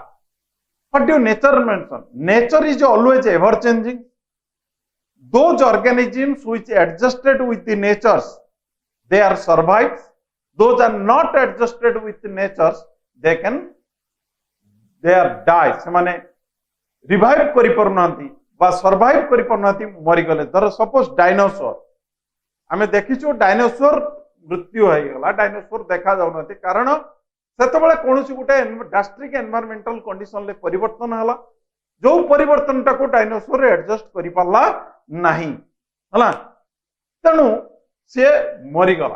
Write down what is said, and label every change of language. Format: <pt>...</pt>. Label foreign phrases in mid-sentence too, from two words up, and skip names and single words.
<en>What do nature mention? Nature is always ever changing. Those organisms which adjusted with the natures, they are survived. Those are not adjusted with the natures, they are die.</en> <or>ସେମାନେ revive କରି ପାରୁନାହାନ୍ତି ବା survive କରି ପାରୁନାହାନ୍ତି, ମରିଗଲେ। ଧର ସପୋଜ ଡାଇନୋସର, ଆମେ ଦେଖିଛୁ ଡାଇନୋସର ମୃତ୍ୟୁ ହେଇଗଲା, ଡାଇନୋସର ଦେଖା ଯାଉନାହାନ୍ତି, କାରଣ ସେତେବେଳେ କୌଣସି ଗୋଟେ</or> <en>drastic environmental</en> <or>କଣ୍ଡିସନରେ ପରିବର୍ତ୍ତନ ହେଲା, ଯୋଉ ପରିବର୍ତ୍ତନଟାକୁ ଡାଇନୋସର ଆଡଜଷ୍ଟ କରିପାରିଲା ନାହିଁ ହେଲା, ତେଣୁ ସେ ମରିଗଲା।</or>